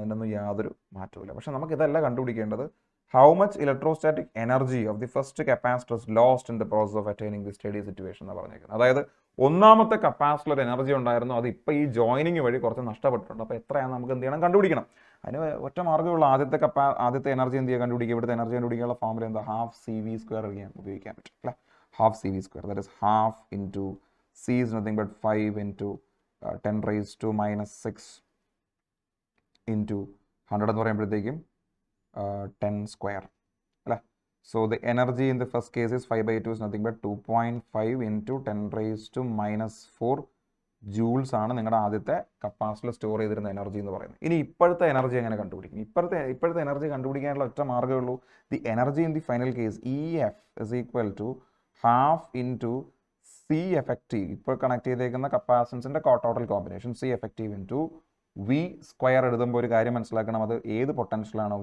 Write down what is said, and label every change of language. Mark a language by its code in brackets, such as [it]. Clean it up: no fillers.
[ml] അതിനൊന്നും യാതൊരു മാറ്റമില്ല. പക്ഷെ നമുക്ക് ഇതല്ല കണ്ടുപിടിക്കേണ്ടത്. [en] how much electrostatic energy of the first capacitor lost in the process of attaining the steady situation [ml] എന്ന് പറഞ്ഞേക്കുന്നത്. അതായത് ഒന്നാമത്തെ കപ്പാസിറ്റർ എനർജി ഉണ്ടായിരുന്നു, അത് ഇപ്പോൾ ഈ ജോയിനിങ് വഴി കുറച്ച് നഷ്ടപ്പെട്ടിട്ടുണ്ട്. അപ്പോൾ എത്രയാണ് നമുക്ക് എന്ത് ചെയ്യണം? കണ്ടുപിടിക്കണം. അതിന് ഒറ്റ മാർഗ്ഗമുള്ള ആദ്യത്തെ എനർജി എന്ത് ചെയ്യുക? കണ്ടുപിടിക്കുക. ഇവിടുത്തെ എനർജി കണ്ടുപിടിക്കാനുള്ള ഫോർമുല എന്താ? ഹാഫ് CV² ഉപയോഗിക്കാൻ പറ്റും അല്ലേ? [en] half CV², that is half into C is nothing but 5 into 10 raised to minus 6 into 100 [ml] എന്ന് പറയുമ്പോഴത്തേക്കും [en] 10 square അല്ലേ? So the energy in the first case is 5/2 is nothing but 2.5 into 10 raised to minus 4 joules [ml] ആണ് നിങ്ങളുടെ ആദ്യത്തെ കപ്പാസിറ്ററിൽ store ചെയ്തിരുന്ന energy എന്ന് പറയുന്നത്. ഇനി ഇപ്പോഴത്തെ എനർജി എങ്ങനെ കണ്ടുപിടിക്കും? ഇപ്പോഴത്തെ എനർജി കണ്ടുപിടിക്കാനുള്ള ഒറ്റ മാർഗ്ഗമേ ഉള്ളൂ. [en] the energy in the final case EF is equal to half into C effective, [ml] ഇപ്പോൾ കണക്ട് ചെയ്തേക്കുന്ന കപ്പാസിറ്റൻസിൻ്റെ total combination C effective into V² എഴുതുമ്പോൾ ഒരു കാര്യം മനസ്സിലാക്കണം, അത് ഏത് പൊട്ടൻഷ്യലാണ്?